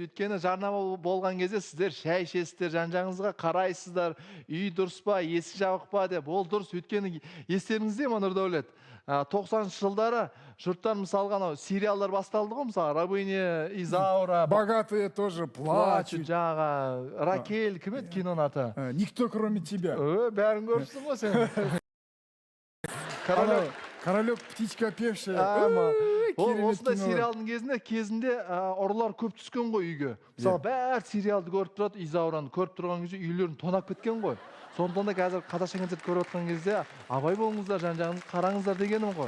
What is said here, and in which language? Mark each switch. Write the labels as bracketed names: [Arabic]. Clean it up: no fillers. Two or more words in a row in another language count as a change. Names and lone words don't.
[Kazakh] Өйткені жарнама болған кезде сіздер шай ішесіздер, жан-жағыңызға қарайсыздар, үй дұрыс па, есі жабық па деп. Ол дұрыс. Өйткені естеріңізде ме, Нұрдәулет? 90-шы жылдары жұрттар мысалға анау сериалдар басталды ғой, мысалы Рабыня Изаура, [Russian] Богатые тоже плачут. [Kazakh] жаңа Ракель, кім еді киноның аты? [Russian] Никто кроме тебя. [Kazakh] Бәрін көріпсің ғой сен. [Russian] Королек птичка певшая. [Kazakh] Осындай сериалдың кезінде ұрылар көп түскен ғой үйге. Мысалы бәр сериалды көріп тұрады, Изаураны көріп тұрған кезде үйлерін тонап кеткен ғой. Сондықтан да қазір Қазақша концерт көріп отқан кезде абай болыңыздар, жан-жағыңызға қараңыздар дегенім ғой.